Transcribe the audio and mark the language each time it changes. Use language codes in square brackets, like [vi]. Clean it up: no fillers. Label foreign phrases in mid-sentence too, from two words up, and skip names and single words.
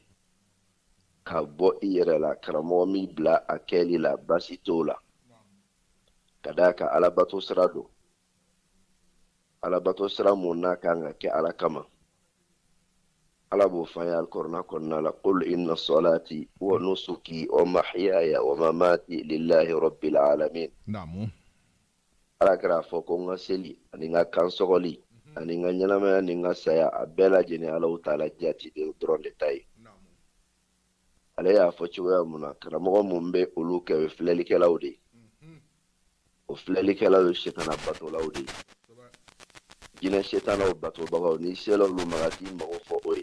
[bm] Ka bɔ i yɛrɛ la karamɔgɔ min bila a kɛli la baasi t'o la. Ka d'a kan alabato sira don. Alabato sira mun n'a kan ka kɛ ala kama. Ala b'o fɔ an ye alikɔrɔna kɔnɔna la [ar] قل إن صلاتي ونسكي ومحياي ومماتي لله رب العالمين. [bm] Ala kɛra fɔ ko n ka seli ani n ka kansɔgɔli ani n ka ɲɛnamaya ni n ka saya a bɛɛ lajɛlen Alahu taala jati de dɔrɔn de ta ye. Ale y'a fɔ cogoya mun na karamɔgɔ mun bɛ olu kɛ o ye filɛlikɛlaw de ye. O filɛlikɛlaw ye sitana batolaw de ye. Jinɛ setanaw batobagaw ni sela olu ma ka t'i mago fɔ o ye.